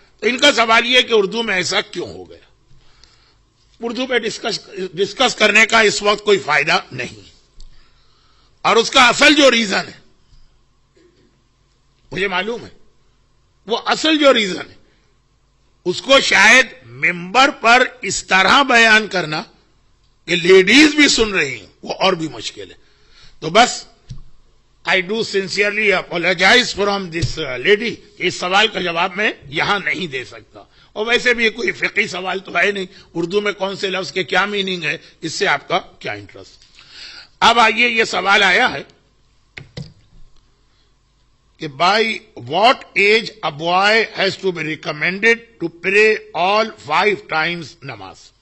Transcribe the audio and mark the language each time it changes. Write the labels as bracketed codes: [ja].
[ur] تو ان کا سوال یہ کہ اردو میں ایسا کیوں ہو گیا. اردو پہ ڈسکس کرنے کا اس وقت کوئی فائدہ نہیں، اور اس کا اصل جو ریزن ہے مجھے معلوم ہے، وہ اصل جو ریزن ہے اس کو شاید ممبر پر اس طرح بیان کرنا کہ لیڈیز بھی سن رہی ہیں وہ اور بھی مشکل ہے. تو بس [en] I do sincerely apologize from this lady. [ur] اس سوال کا جواب میں یہاں نہیں دے سکتا، اور ویسے بھی کوئی فقہی سوال تو ہے نہیں، اردو میں کون سے لفظ کے کیا میننگ ہے اس سے آپ کا کیا انٹرسٹ. اب آئیے یہ سوال آیا ہے کہ [en] By what age a boy has to be recommended to pray all 5 times نماز.